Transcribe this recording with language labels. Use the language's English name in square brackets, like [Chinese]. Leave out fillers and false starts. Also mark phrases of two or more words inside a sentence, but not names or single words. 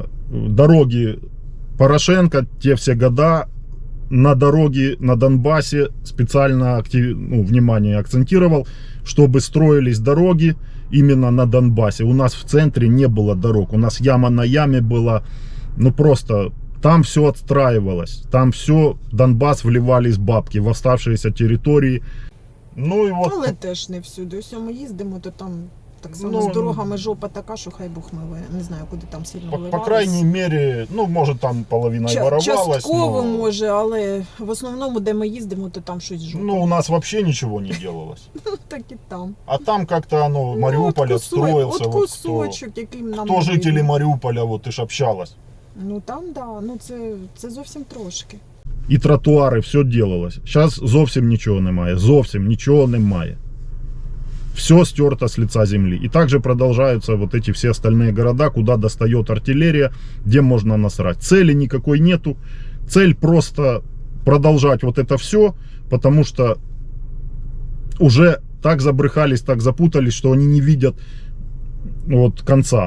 [Russian] Дороги Порошенко, те все года, на дороги на Донбассе специально внимание акцентировал, чтобы строились дороги именно на Донбассе. У нас в центре не было дорог, у нас яма на яме была, ну просто там все отстраивалось, там все, Донбасс вливались бабки в оставшиеся территории. Ну и вот. [Ukrainian] Але теж не всюди. Ось ми їздимо, то там так само Ну, з дорогами жопа така, що хай Бог милує. Не знаю, куди там сильно [Russian] По [Ukrainian] вливалось. [Russian] крайней мере, ну может там половина и воровалась. [Ukrainian] Частково но... може, але в основному, де ми їздимо, то там щось жопа. [Russian] Ну у нас вообще ничего не делалось. [Ukrainian] Так і там. [Russian] А там как-то оно, Мариуполь отстроился. [Ukrainian] От [Russian] вот [Ukrainian] кусочок, яким нам... [Russian] кто не жители [Ukrainian] видно. [Russian] Мариуполя, вот ты ж общалась. [Ukrainian] Ну там, да, ну це зовсім трошки. І тротуари, [Russian] все делалось. [Ukrainian] Зараз зовсім нічого немає. Зовсім нічого немає. [Russian] Все стерто с лица земли. И также продолжаются вот эти все остальные города, куда достает артиллерия, где можно насрать. Цели никакой нету. Цель просто продолжать вот это все, потому что уже так забрыхались, так запутались, что они не видят вот конца.